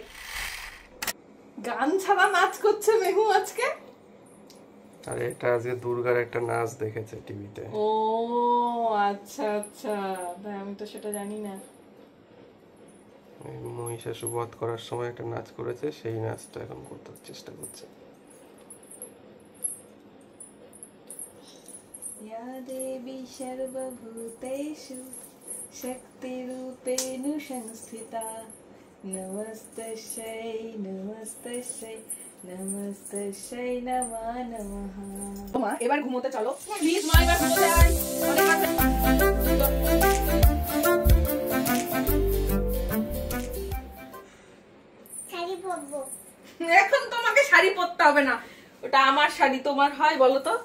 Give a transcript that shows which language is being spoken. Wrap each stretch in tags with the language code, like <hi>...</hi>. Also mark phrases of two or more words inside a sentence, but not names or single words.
<bn>গান ছাড়া নাচ করছে মেহু আজকে। আরে এটা আজকে দুর্গার একটা নাচ দেখেছে টিভিতে। ও আচ্ছা আচ্ছা, তাই আমি তো সেটা জানি না। মহিষাসুর বধ করার সময় একটা নাচ করেছে, সেই নাচটা এখন করতে চেষ্টা করছে।</bn> <sa>या देवी सर्वभूतेषु शक्तिरूपेण संस्थिता नमस्तस्यै नमस्तस्यै नमस्तस्यै नमो नमः।</sa> <bn>মা এবার ঘুমোতে চলো প্লিজ, মা এবার ঘুমোতে আয়। শাড়ি পরবো এখন তোমাকে শাড়ি পরতে হবে না, ওটা আমার শাড়ি, তোমার হয় বলো তো?</bn>